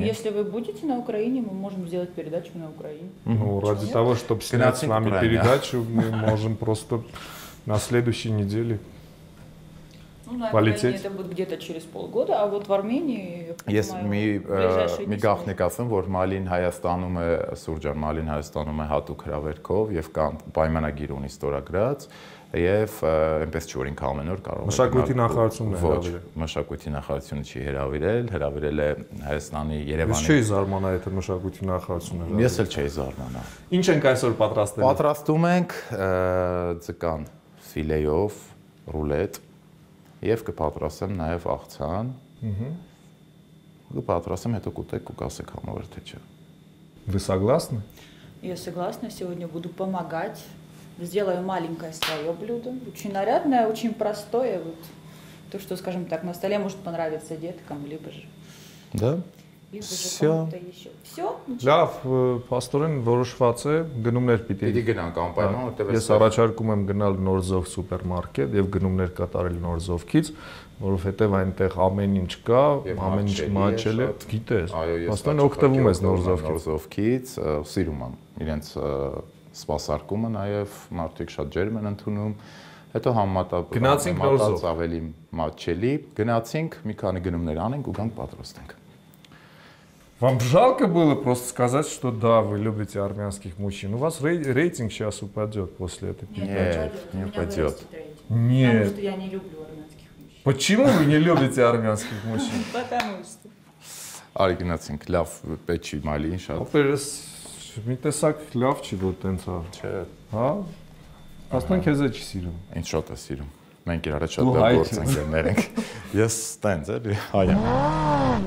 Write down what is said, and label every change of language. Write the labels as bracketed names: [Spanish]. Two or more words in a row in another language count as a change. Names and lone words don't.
[Russian] если вы будете на Украине, мы можем сделать передачу на Украине. Ну, ради Нет? того, чтобы снять с Геннадий вами Украина. передачу, мы можем просто на следующей неделе. Ну, на Полететь. Украине это будет где-то через полгода, а вот в Армении, я [Armenian] Ես [Russian] понимаю, [Armenian] մի [Russian] в ближайшие [Armenian] մի [Russian] десять [Armenian] գաղտնիք ասեմ, որ Մալին Հայաստանում է Սուրճան Մալին Հայաստանում է հատուկ հրավերքով եւ կան պայմանագիր ունի ստորագրած եւ այնպես չի որ ինքը ամեն օր կարող է Մշակույթի գնալ։ նախարարությունն է Ոչ, հրավիրել։ մշակույթի նախարարությունը չի հրավիրել է Հայաստանի Ես Երևանի։ չէի զարմանա, եթե մշակույթի նախարարությունը։ Ես էլ չէի զարմանա։ Ինչ ենք այսօր պատրաստել։ Պատրաստում ենք ձկան ֆիլեյով ռուլետ եւ կպատրաստեմ նաեւ աղցան։ Կպատրաստեմ, հետո կուտեք ու կասեք համավեր թե չէ։ [Russian] Вы согласны? Я согласна, сегодня буду помогать. Сделаю маленькое свое блюдо. Очень нарядное, очень простое. Вот. То, что, скажем так, на столе может понравиться деткам, либо же Да? либо же кому-то еще. Все? [Armenian] Լավ, փաստորեն որոշված է գնումներ պիտի գնանք անպայման, որտեղ ես առաջարկում եմ գնալ Նորզով սուպերմարկետ եւ գնումներ կատարել Նորզովքից, որովհետեւ այնտեղ ամեն ինչ կա, ամեն ինչ մաչել է, գիտես։ Փաստորեն օգտվում ես Նորզովքից, սիրում եմ իրենց սպասարկումը, նաեւ մարդիկ շատ ջերմ են ընդունում։ Հետո գնացինք Նորզով ավելի մաչելի, гնացինք, մի քանի գնումներ անենք ու գանք պատրաստենք։ [Russian] Вам жалко было просто сказать, что да, вы любите армянских мужчин? У вас рейтинг сейчас упадет после этой передачи. Не упадет. Нет. Потому что я не люблю армянских мужчин. Почему вы не любите армянских мужчин? Потому что. [Armenian] Արի գնացինք, լավ, պետք չի մալին շատ։ Ապերս մի տեսակ լավ չի որ տենց է։ Չէ։ Հա։ Ասում քեզ է չի սիրում։ Ինչ շատ է սիրում։ Մենք իրար հետ շատ բեր գործընկերներ ենք։ Ես տենց էլի հայ եմ։